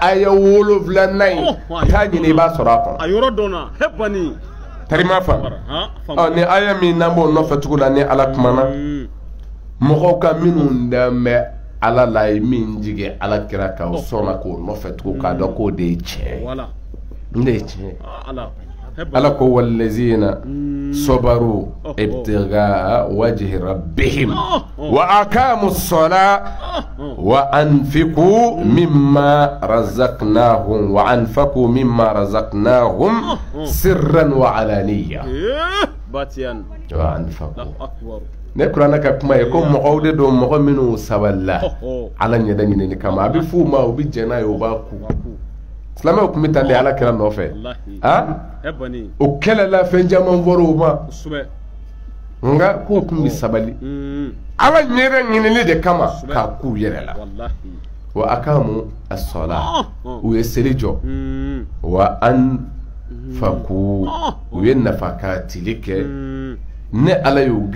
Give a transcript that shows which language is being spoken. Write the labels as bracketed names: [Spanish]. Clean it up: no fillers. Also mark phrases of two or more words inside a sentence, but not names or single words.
[Bambara] a ye 7nan ye taa ɲini i b'a sɔrɔ a kɔnɔ tarima fa ni aya min n'an b'o nɔfɛ tugu la ni ala kumana mɔgɔw ka minnu dan bɛ ala la ye min jigin ala kira kan o sɔnna k'o nɔfɛ tugu k'a dɔn k'o de ye tiɲɛ n de ye tiɲɛ ala ko [Arabic] والذين صبروا ابتغاء وجه ربهم وأقاموا الصلاة وأنفقوا مما رزقناهم سرا وعلانية وأنفقوا [Bambara] ne kurana ka kuma ye ko mɔgɔw de don mɔgɔ minnu saballa ala ɲɛda ɲinini kama a bɛ f'u ma u bɛ jɛn n'a ye u b'a ku silamɛw tun bɛ taa de ala kira nɔfɛ o kɛlɛla fɛn caman fɔra o ma nka k'u tun bɛ sabali ala ɲɛda ɲinini de kama k'a k'u yɛrɛ la [Arabic] وأقاموا الصلاة [Bambara] u ye seli jɔ [Arabic] وأنفقوا [Bambara] u ye nafaka tili kɛ ne ala y'u